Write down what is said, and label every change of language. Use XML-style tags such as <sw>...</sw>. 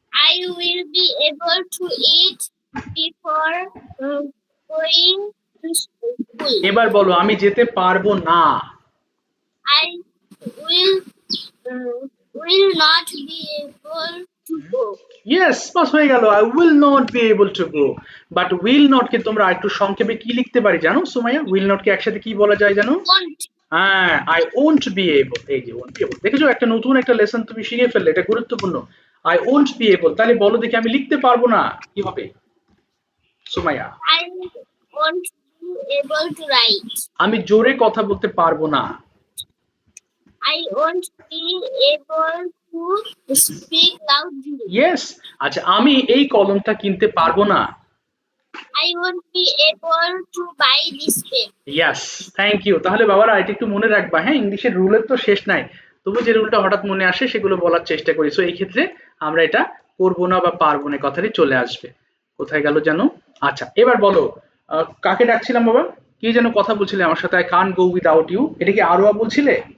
<en>I will be able to eat before going to school.</en> <bn>এবার বলো আমি যেতে পারবো না।</bn> <en>I will will not be able to go.</en> <bn>Yes, বাস হয়ে গেল,</bn> <en>I will not be able to go.</en> <bn>But will not কে তোমরা একটু সংক্ষেপে কি লিখতে পারি জানো সুমাইয়া? উইল নট কে একসাথে কি বলা যায় জানো?</bn> <en>Want.</en> <bn>হ্যাঁ,</bn> <en>I won't be able,</en> <bn>এই যে</bn> <en>won't be able,</en> <bn>দেখেছো একটা নতুন একটা লেসন তুমি শিখে ফেললে, এটা গুরুত্বপূর্ণ।</bn> <en>I won't be able,</en> <bn>তাহলে বলো দেখি আমি লিখতে পারবো না, কি হবে Sumaiya?</bn> <en>I won't be able to write.</en> <bn>আমি জোরে কথা বলতে পারবো না।</bn> <en>I won't be able to speak loudly.</en> <bn>Yes, আচ্ছা আমি এই কলমটা কিনতে পারবো না।</bn> <en>I won't be able to buy this pen. Yes, thank you.</en> <bn>তাহলে বাবারা এটা একটু মনে রাখবা, হ্যাঁ ইংলিশের রুলের তো শেষ নাই, তবু যে রুলটা হঠাৎ মনে আসে সেগুলো বলার চেষ্টা করি। সো এই ক্ষেত্রে আমরা এটা করবো না বা পারবো না কথাটি চলে আসবে। কোথায় গেল জানো? আচ্ছা এবার বলো কাকে ডাকছিলাম বাবা? কি যেন কথা বলছিলে আমার সাথে,</bn> <en>I can't go without you,</en> <bn>এটা কি আরোয়া বলছিলে?</bn>